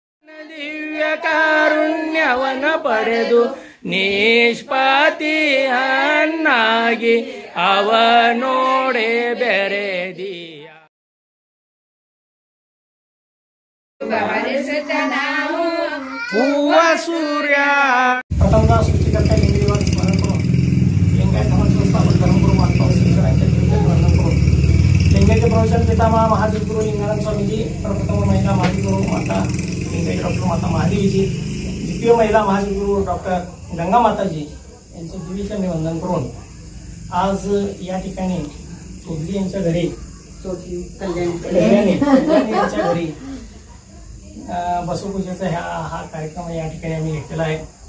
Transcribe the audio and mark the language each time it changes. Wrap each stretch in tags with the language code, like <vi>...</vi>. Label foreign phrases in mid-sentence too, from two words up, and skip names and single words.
<kn>ದಿವ್ಯ ಕಾರುಣ್ಯವನ ಪಡೆದು ನಿಷ್ಪಾತಿಯನ್ನಾಗಿ ಅವನೋಡೆ ಬೆರೆದಿಯ ಹೂವ ಸೂರ್ಯ</kn> <mr>प्रथमतः सृष्टिकर्ता लिंगदेवाचं स्मरण करून लिंगायत धर्मसंस्थापक धर्मगुरू महात्मा श्रीशंकरांच्या जीवनाचे वर्णन करून लिंगायतचे प्रवचन पितामह महाजगुरू लिंगानंद स्वामीजी, प्रप्रथम महिला महाजगुरू माता लिंगायत डॉक्टर माता महादेवीजी, द्वितीय महिला महाजगुरू डॉक्टर गंगा माताजी यांचे दिवीचरणी वंदन करून आज या ठिकाणी चौधरी यांच्या घरी कल्याणी यांच्या घरी बसवपूजेचा हा कार्यक्रम या ठिकाणी आम्ही घेतलेला आहे.</mr>